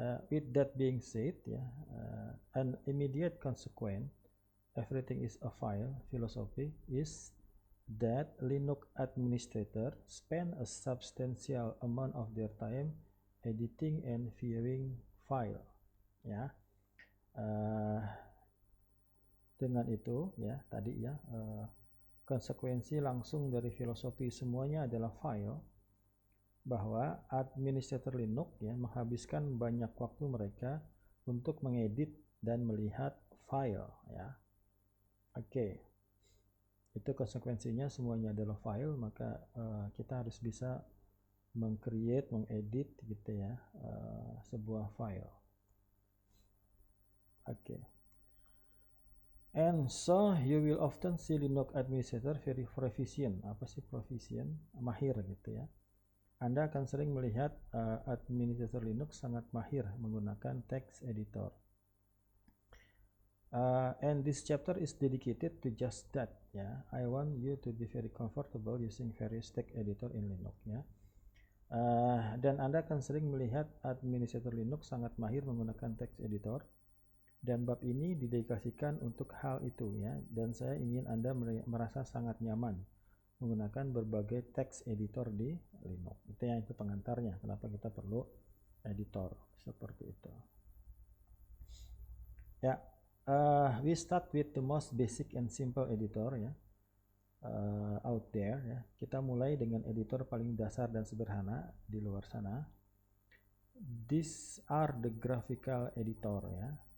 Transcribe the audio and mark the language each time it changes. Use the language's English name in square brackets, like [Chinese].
[English] With that being said ya, an immediate consequence everything is a file philosophy is that Linux administrators spend a substantial amount of their time editing and viewing file ya. [Indonesian] Dengan itu ya tadi ya konsekuensi langsung dari filosofi semuanya adalah file, bahwa administrator Linux ya menghabiskan banyak waktu mereka untuk mengedit dan melihat file ya. Oke. Itu konsekuensinya semuanya adalah file, maka kita harus bisa mengcreate, mengedit gitu ya sebuah file. Oke. [English] And so you will often see Linux administrator very proficient. [Indonesian] Apa sih proficient? Mahir gitu ya. Anda akan sering melihat administrator Linux sangat mahir menggunakan text editor. [English] And this chapter is dedicated to just that ya. I want you to be very comfortable using various text editor in Linux ya. [Indonesian] Dan Anda akan sering melihat administrator Linux sangat mahir menggunakan text editor, dan bab ini didedikasikan untuk hal itu ya. Dan saya ingin Anda merasa sangat nyaman menggunakan berbagai text editor di Linux. Itu pengantarnya kenapa kita perlu editor seperti itu ya. [English] We start with the most basic and simple editor ya, out there ya. [Indonesian] Kita mulai dengan editor paling dasar dan sederhana di luar sana. [English] These are the graphical editor ya.